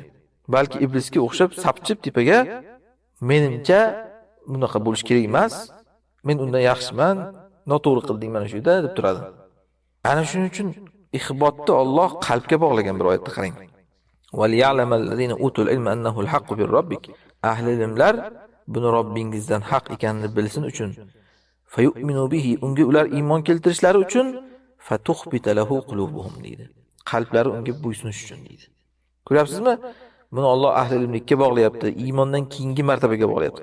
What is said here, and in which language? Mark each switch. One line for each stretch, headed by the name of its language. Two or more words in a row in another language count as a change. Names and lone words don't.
Uzbek: Balki iblisga o'xshab sapchib tepaga menimcha bunaqa bo'lish kerak emas. Men undan yaxshiman, noto'g'ri qilding mana shu yerda deb turadi. Ana shuning uchun ixbotni Alloh qalbga bog'lagan bir oyatda qarang.
Arabic: وليعلم الذين أوتوا العلم أنه الحق من ربك.
Uzbek: Ahli ilmlar buni Robbingizdan haq ekanini bilsin uchun
Arabic: فيؤمنوا به,
Uzbek: unga ular iymon keltirishlari uchun
Arabic: فتخبت له قلوبهم
Uzbek: deydi. Qalblari unga bo'ysunish uchun deydi. Ko'ryapsizmi? Buni Alloh ahli ilmlikka bog'layapti, iymondan keyingi martabaga bog'layapti.